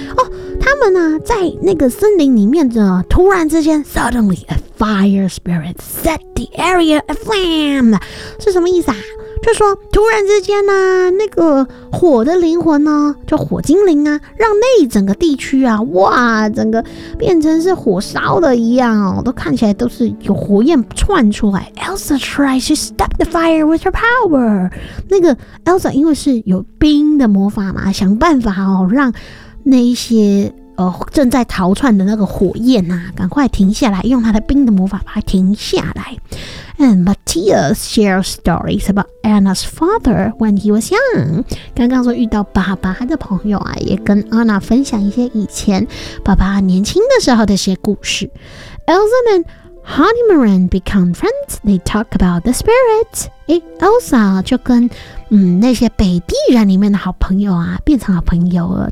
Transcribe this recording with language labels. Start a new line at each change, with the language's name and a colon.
Chinese: 哦，他们呢、啊、在那个森林里面呢，突然之间
English: suddenly a fire spirit set the area aflame，
Chinese: 是什么意思啊？就说突然之间呢、啊，那个火的灵魂呢，就火精灵啊，让那整个地区啊，哇，整个变成是火烧的一样哦，都看起来都是有火焰窜出来。
English: Elsa tries to stop the fire with her power。
Chinese: 那个 Elsa 因为是有冰的魔法嘛，想办法哦，让那一些正在逃窜的那个火焰啊，赶快停下来，用他的冰的魔法把它停下来。
English: And Matthias shares stories about Anna's father when he was young.
Chinese: 刚刚说遇到爸爸的朋友啊，也跟 Anna 分享一些以前爸爸年轻的时候的一些故事。
English: Elsa and Hanimaran become friends. They talk about the spirits.
Chinese: Elsa 就跟那些北地人里面的好朋友啊，变成好朋友了。